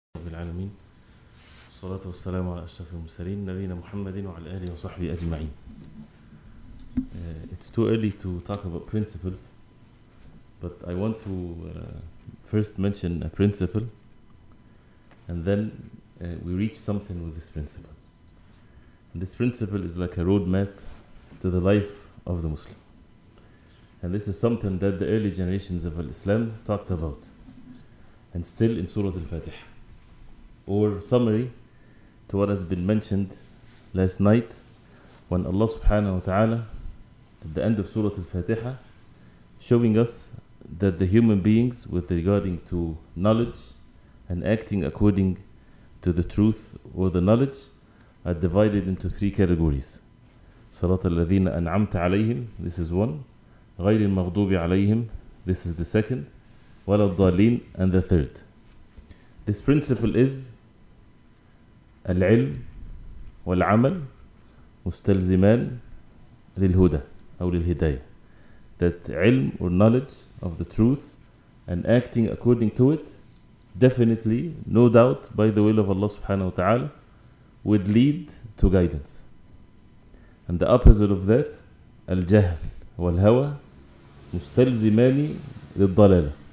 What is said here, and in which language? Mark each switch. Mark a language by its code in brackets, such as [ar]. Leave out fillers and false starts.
[ar] العالمين والصلاة والسلام على أشرف المرسلين نبينا محمد وعلى آله وصحبه أجمعين. [en] It's too early to talk about principles, but I want to first mention a principle, and then we reach something with this principle. And this principle is like a roadmap to the life of the Muslim. And this is something that the early generations of Islam talked about. And still in Surah Al Fatiha, or summary to what has been mentioned last night, when Allah subhanahu wa ta'ala at the end of Surah Al Fatiha showing us that the human beings with regarding to knowledge and acting according to the truth or the knowledge are divided into three categories. [ar] صراط الذين أنعمت عليهم, [en] this is one. [ar] غير المغضوب عليهم, [en] this is the second. [ar] ولا الضالين, [en] and the third. This principle is [ar] العلم والعمل مستلزمان للهدى أو للهداية. [en] That ilm or knowledge of the truth and acting according to it, definitely, no doubt, by the will of Allah subhanahu wa ta'ala, would lead to guidance. And the opposite of that, [ar] الجهل والهوى مستلزمان للضلالة.